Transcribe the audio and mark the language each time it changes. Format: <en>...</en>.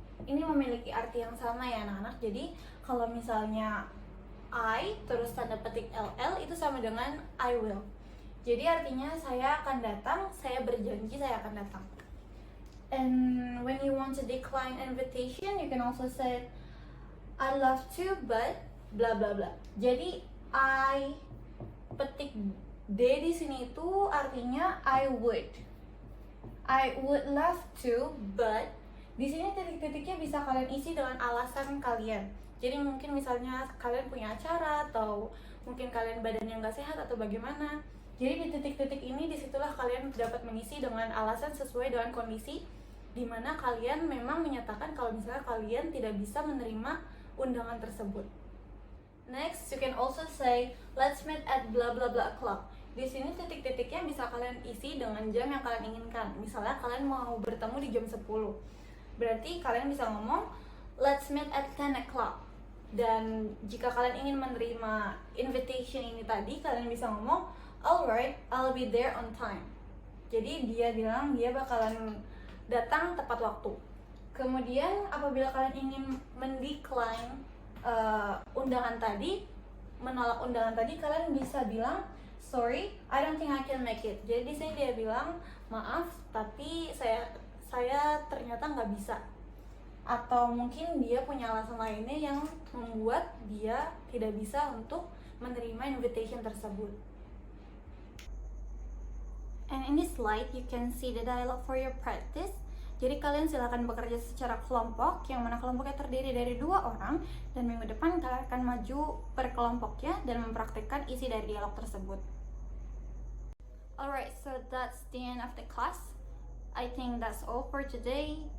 <id>ini memiliki arti yang sama ya anak-anak. Jadi kalau misalnya I terus tanda petik LL itu sama dengan I will. Jadi artinya saya akan datang, saya berjanji saya akan datang.</id> <en>And when you want to decline invitation, you can also say I love to but bla bla bla.</en> <id>Jadi I petik D di sini itu artinya</id> <en>I would love to, but</en> <id>di sini titik-titiknya bisa kalian isi dengan alasan kalian. Jadi mungkin misalnya kalian punya acara atau mungkin kalian badannya nggak sehat atau bagaimana. Jadi di titik-titik ini disitulah kalian dapat mengisi dengan alasan sesuai dengan kondisi di mana kalian memang menyatakan kalau misalnya kalian tidak bisa menerima undangan tersebut.</id> <en>Next, you can also say let's meet at blah blah blah o'clock.</en> <id>Di sini titik-titiknya bisa kalian isi dengan jam yang kalian inginkan. Misalnya kalian mau bertemu di jam 10. Berarti kalian bisa ngomong</id> <en>let's meet at 10 o'clock.</en> <id>Dan jika kalian ingin menerima invitation ini tadi, kalian bisa ngomong</id> <en>alright, I'll be there on time.</en> <id>Jadi dia bilang dia bakalan datang tepat waktu. Kemudian apabila kalian ingin mendecline undangan tadi, menolak undangan tadi, kalian bisa bilang</id> <en>sorry, I don't think I can make it.</en> <id>Jadi di sini dia bilang maaf, tapi saya ternyata nggak bisa. Atau mungkin dia punya alasan lainnya yang membuat dia tidak bisa untuk menerima invitation tersebut.</id> <en>And in this slide, you can see the dialogue for your practice.</en> <id>Jadi kalian silakan bekerja secara kelompok, yang mana kelompoknya terdiri dari 2 orang, dan minggu depan kalian akan maju per kelompoknya dan mempraktikkan isi dari dialog tersebut.</id> <en>Alright, so that's the end of the class. I think that's all for today.</en>